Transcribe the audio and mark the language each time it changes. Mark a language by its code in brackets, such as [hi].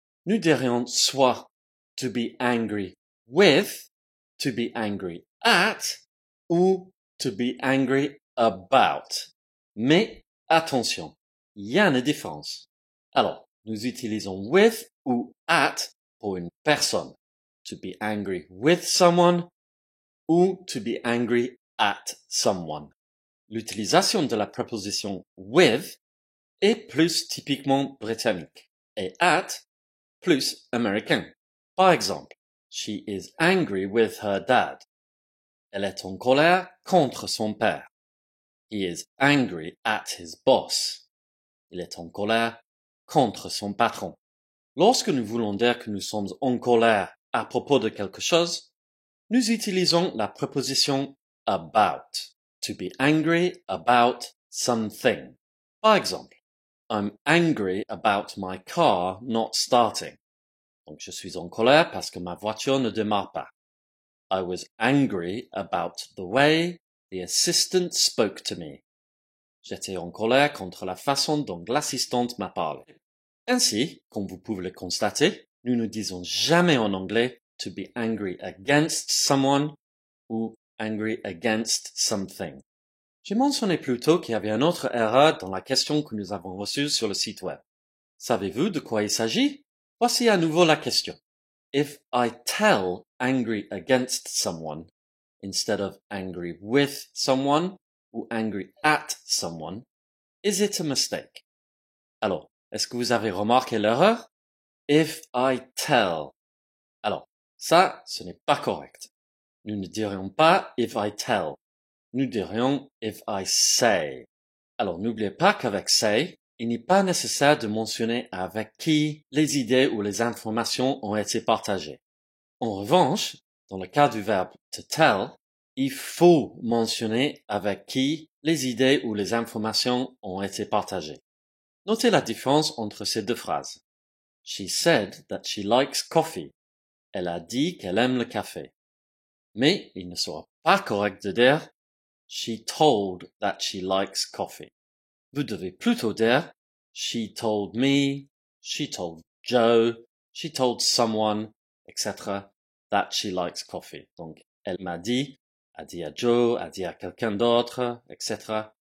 [fr] Nous dirions soit [en] to be angry with, to be angry at, ou to be angry about. [fr] Mais attention, il y a une différence. Alors, nous utilisons with ou at pour une personne. [en] To be angry with someone ou to be angry at someone. [fr] L'utilisation de la préposition with est plus typiquement britannique et at plus américain. Par exemple, [en] she is angry with her dad. [fr] Elle est en colère contre son père. [en] He is angry at his boss. [fr] Il est en colère contre son patron. Lorsque nous voulons dire que nous sommes en colère à propos de quelque chose, nous utilisons la préposition about. [en] To be angry about something. [fr] Par exemple, [en] I'm angry about my car not starting. [fr] Donc, je suis en colère parce que ma voiture ne démarre pas. [en] I was angry about the way the assistant spoke to me. [fr] J'étais en colère contre la façon dont l'assistante m'a parlé. Ainsi, comme vous pouvez le constater, nous ne disons jamais en anglais [en] to be angry against someone [fr] ou [en] angry against something. [fr] J'ai mentionné plus tôt qu'il y avait une autre erreur dans la question que nous avons reçue sur le site web. Savez-vous de quoi il s'agit? Voici à nouveau la question. [en] If I tell angry against someone instead of angry with someone ou angry at someone, is it a mistake? [fr] Alors, est-ce que vous avez remarqué l'erreur? [en] If I tell. [fr] Alors, ça, ce n'est pas correct. Nous ne dirions pas [en] if I tell. [fr] Nous dirions [en] if I say. [fr] Alors, n'oubliez pas qu'avec say, il n'est pas nécessaire de mentionner avec qui les idées ou les informations ont été partagées. En revanche, dans le cas du verbe to tell, il faut mentionner avec qui les idées ou les informations ont été partagées. Notez la différence entre ces deux phrases. [en] She said that she likes coffee. [fr] Elle a dit qu'elle aime le café. Mais il ne sera pas correct de dire [en] she told that she likes coffee. [fr] Vous devez plutôt dire [en] she told me, she told Joe, she told someone, etc. that she likes coffee. [fr] Donc, elle m'a dit, a dit à Joe, a dit à quelqu'un d'autre, etc.